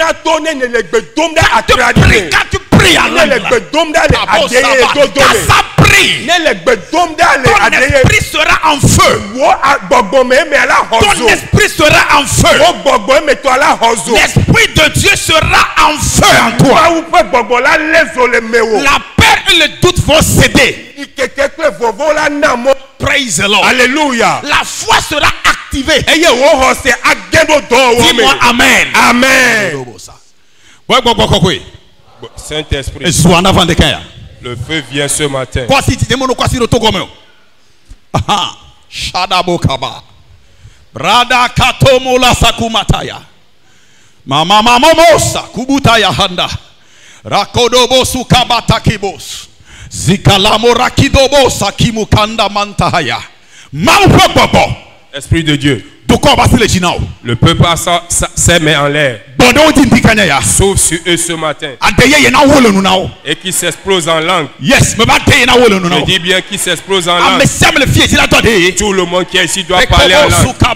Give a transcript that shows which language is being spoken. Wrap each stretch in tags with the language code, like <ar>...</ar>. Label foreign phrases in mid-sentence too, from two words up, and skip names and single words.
<fr>Quand tu pries en langue, ton esprit sera en feu. Ton esprit sera en feu. L'esprit de Dieu sera en feu en toi. La peur et le doute vont céder.</fr> <en>Praise the Lord.</en> <fr>Alléluia. La foi sera activée. Dis-moi amen. Amen. Saint-Esprit. Le feu vient ce matin. Brada katomola sakumataya. Mama mamosa kubutaya handa. Rakodobo sukabata kibos. Zikalamo rakidobo sakimukanda mantahaya. Mampopopo. Esprit de Dieu. Le peuple a ses mains en l'air. Sauf sur eux ce matin. Et qui s'explose en langue. Yes, je dis bien qui s'explose en langue. Tout le monde qui est ici doit parler en langue.</fr>